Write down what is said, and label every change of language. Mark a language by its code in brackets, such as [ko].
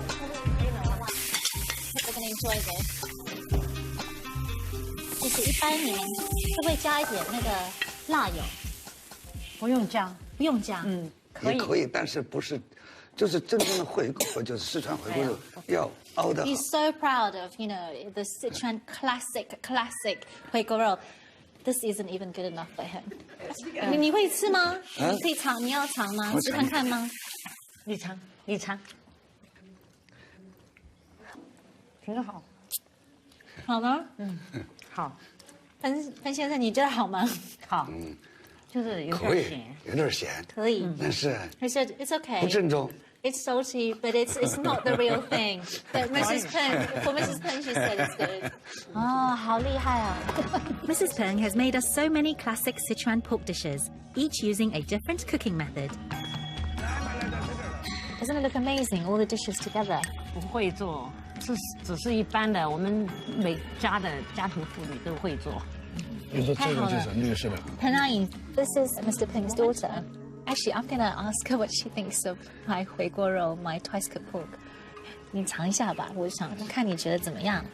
[en] We're going to enjoy this. [zh] 就是一般你们会不会加一点那个辣油？不用加，不用加。可以。也可以，但是不是，就是真正的回锅，就是四川回锅肉要熬的好。 [en] He's so proud of, you know, the Sichuan classic 回锅肉. This isn't even good enough for him. [zh] 你会吃吗？你可以尝，你要尝吗？试看看吗？你尝，你尝，挺好。好吗？好。潘先生，你觉得好吗？好。就是有点咸。有点咸。可以。但是。 [en] He said it's okay. [zh] 不正宗。 [en] It's salty, but it's not the real thing. But Mrs. Peng, she said it's good. [zh] 哦，好厉害啊！ [en] Mrs. Peng has made us so many classic Sichuan pork dishes, each using a different cooking method. Doesn't it look amazing? All the dishes together. [zh] 不会做，只是一般的，我们每家的家庭妇女都会做。你说这个就是绿色的。 [en] Peng Ayin, this is Mr. Peng's daughter. Actually, I'm gonna ask her what she thinks of my 回锅肉, my twice-cooked pork. [zh] 你尝一下吧，我想看你觉得怎么样。